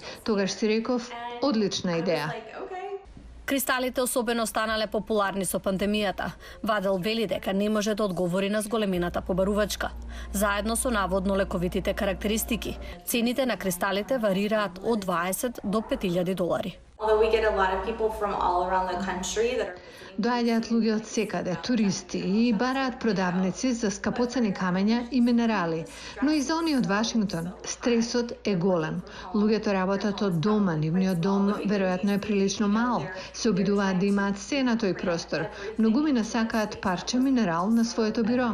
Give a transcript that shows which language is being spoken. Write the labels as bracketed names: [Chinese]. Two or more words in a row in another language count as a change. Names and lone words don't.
[Macedonian] Тогаш си реков, одлична идеја. Кристалите особено станале популарни со пандемијата. Вадел вели дека не може да одговори на зголемината побарувачка. Заедно со наводно лековитите карактеристики, цените на кристалите варираат од $20 до $5,000. [English] Although we get a lot of people from all around the country that are [Macedonian] Доаѓаат луѓе од секаде, туристи, и бараат продавници за скапоцени камења и минерали. Но и за оние од Вашингтон, стресот е голем. Луѓето работат од дома, нивниот дом веројатно е прилично мал. Се обидуваат да имаат се на тој простор. Многумина сакаат парче минерал на своето биро.